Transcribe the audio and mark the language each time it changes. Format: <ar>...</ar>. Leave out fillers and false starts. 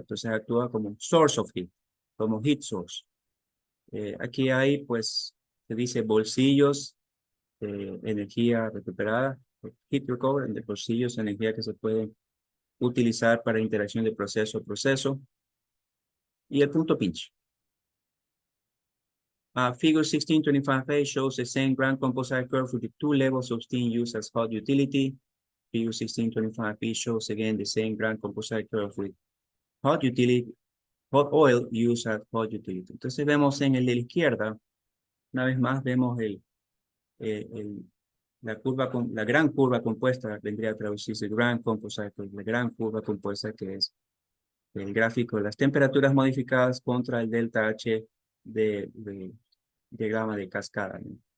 <es>Entonces actúa como</es> <en>source of heat,</en> <es>como</es> <en>heat source.</en> <es>Aquí hay, pues, se dice bolsillos de energía recuperada,</es> <en>heat recovery,</en> <es>de bolsillos de energía que se pueden utilizar para interacción de proceso a proceso. Y el punto pinch.</es> <en>Figure 1625A shows the same grand composite curve with the two levels of steam used as hot utility. Figure 1625B shows again the same grand composite curve with hot utility, hot oil used as hot utility.</en> <es>Entonces vemos en el de la izquierda, una vez más vemos la gran curva compuesta, vendría a traducirse grand composite curve, la gran curva compuesta que es el gráfico de las temperaturas modificadas contra el delta H de diagrama de cascada, ¿no?</es>